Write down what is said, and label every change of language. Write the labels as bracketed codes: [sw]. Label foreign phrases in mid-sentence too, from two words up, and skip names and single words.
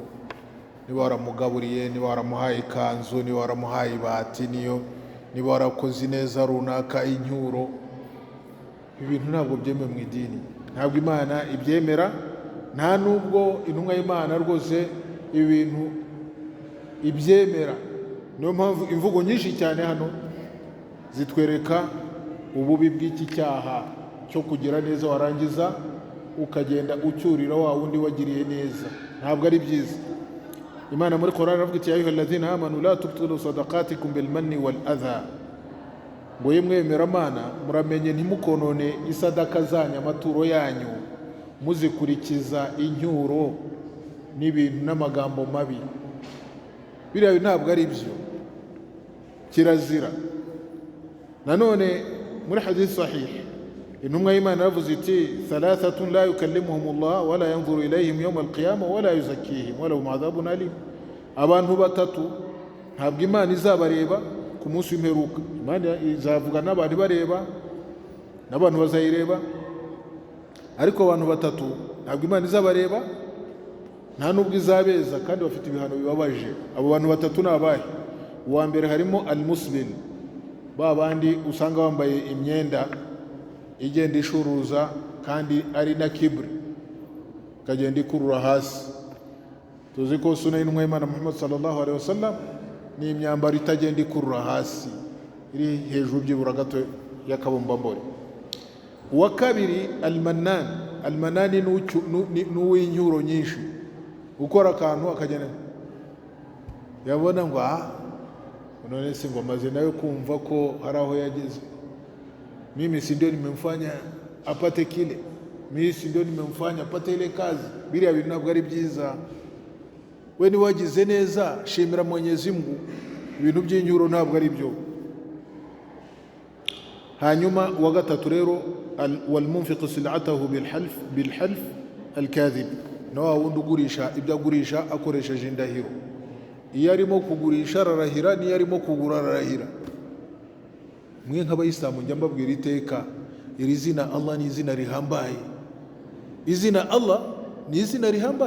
[rw] Niba waramugaburiye, niba waramuhaye ikanzu, niba waramuhaye ibati, niba warakoze neza runaka, incyuro, ibintu ntabwo byemewe mu idini, ntabwo Imana ibyemera, nta nubwo intumwa y'Imana rwose ibintu ibyemera. Niyo mpamvu imvugo nyinshi cyane hano zitwereka ububi bw'iki cyaha cyo kugira neza warangiza ukagenda ucyurira wa wundi wagiriye neza. Ntabwo ari byiza. Imana muri Qur'an iravuga iti [ar] يا أيها الذين آمنوا لا تبطلوا صدقاتكم بالمن والأذى, [rw] ngo yemwe Mana muramenye ntimukonone isadaka zanyu, amaturo yanyu, muzikurikiza incyuro n'ibintu n'amagambo mabi. Biriya ntabwo ari byo, kirazira. Nanone muri [ar] حديث صحيح [rw] intumwa y'Imana yavuze iti [ar] ثلاثة لا يكلمهم الله ولا ينظر إليهم يوم القيامة ولا يزكيهم ولهم عذاب أليم. [rw] Abantu batatu ntabwo Imana izabareba ku munsi w'imperuka. Imana izavuga n'abantu bareba, n'abantu bazayireba, ariko abantu batatu ntabwo Imana izabareba, nta nubwo izabeza, kandi bafite ibihano bibabaje. Abo bantu batatu ni abahe? Uwa mbere harimo al-muslim, ba bandi usanga bambaye imyenda igenda ishuruza kandi ari na kibri, kagenda ikurura hasi. Tuzi ko sunna y'intumwa y'Imana Muhammad [ar] صلى الله عليه وسلم [rw] ni imyambaro itagenda ikurura hasi, iri hejuru byibura gato y'akabumbambori. Uwa kabiri al-mannan ni uw'incyuro nyinshi, ukora akantu akagenda yabona ngo [sw] Unaona si [rw] ngo maze nayo kumva ko hari aho yageze. [sw] Mimi si ndio nimemfanya apate kile, mimi si ndio nimemfanya apate ile kazi. [rw] Biriya bintu ntabwo ari byiza. We ni wagize neza, shimira [sw] Mwenyezi Mungu. [rw] Ibintu by'inyuro ntabwo ari byo. Hanyuma wa gatatu rero [ar] والمنفق سلعته بالحلف الكاذب, [rw] no wundi ugurisha ibyo agurisha akoresheje indahiro. Iyo arimo kugurisha ararahira, niyo arimo kugura ararahira. Mwe nk'abayisilamu njya mbabwira iteka, iri zina Allah ni izina rihambaye. Izina Allah ni izina rihambaye.